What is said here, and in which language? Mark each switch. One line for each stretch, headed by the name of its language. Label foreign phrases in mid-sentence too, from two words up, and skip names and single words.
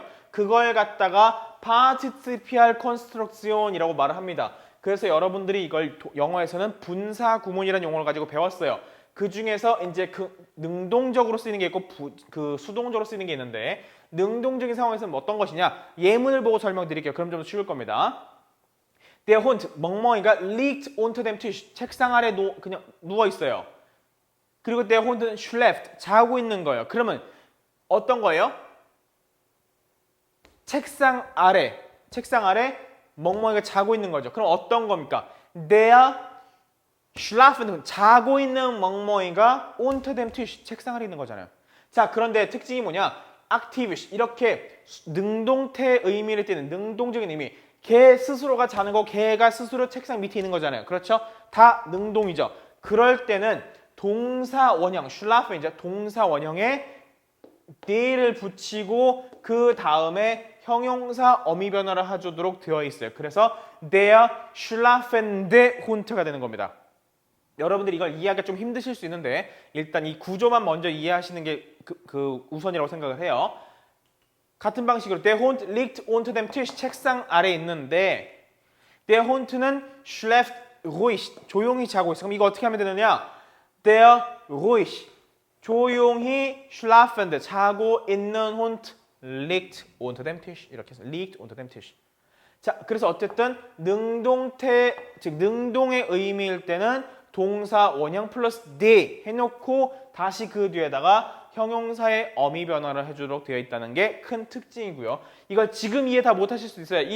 Korean: 그걸 갖다가
German: Partizipial Construction
Korean: 이라고 말을 합니다. 그래서 여러분들이 이걸 영어에서는 분사 구문이라는 용어를 가지고 배웠어요. 그 중에서 이제 그 능동적으로 쓰이는 게 있고 그 수동적으로 쓰이는 게 있는데 능동적인 상황에서는 어떤 것이냐? 예문을 보고 설명드릴게요. 그럼 좀 쉬울 겁니다.
German: Der Hund, 멍멍이가 liegt unter dem Tisch.
Korean: 책상 아래 그냥 누워 있어요. 그리고
German: der Hund
Korean: 는 schläft, 자고 있는 거예요. 그러면 어떤 거예요? 책상 아래 멍멍이가 자고 있는 거죠. 그럼 어떤 겁니까?
German: Der schlafende,
Korean: 자고 있는 멍멍이가
German: unter dem Tisch,
Korean: 책상 아래 있는 거잖아요. 자, 그런데 특징이 뭐냐? aktivisch, 이렇게 능동태 의미를 띠는 능동적인 의미. 걔 스스로가 자는 거, 걔가 스스로 책상 밑에 있는 거잖아요. 그렇죠? 다 능동이죠. 그럴 때는 동사 원형, schlafen 이제 동사 원형에 대를 붙이고 그 다음에 형용사 어미 변화를 해주도록 되어 있어요. 그래서
German: der schlafende Hund
Korean: 가 되는 겁니다. 여러분들이 이걸 이해하기가 좀 힘드실 수 있는데 일단 이 구조만 먼저 이해하시는 게 그 우선이라고 생각을 해요.
German: 같은 방식으로 der Hund liegt unter dem Tisch,
Korean: 책상 아래에 있는데
German: der Hund는 schläft ruhig,
Korean: 조용히 자고 있어. 그럼 이거 어떻게 하면 되느냐?
German: der ruhig, 조용히 schlafende,
Korean: 자고 있는
German: Hund liegt unter dem Tisch.
Korean: 이렇게 해서
German: liegt unter dem Tisch.
Korean: 자, 그래서 어쨌든 능동태, 즉 능동의 의미일 때는 동사 원형 플러스 de 해놓고 다시 그 뒤에다가 형용사의 어미 변화를 해주도록 되어 있다는 게 큰 특징이고요. 이걸 지금 이해 다 못하실 수 있어요.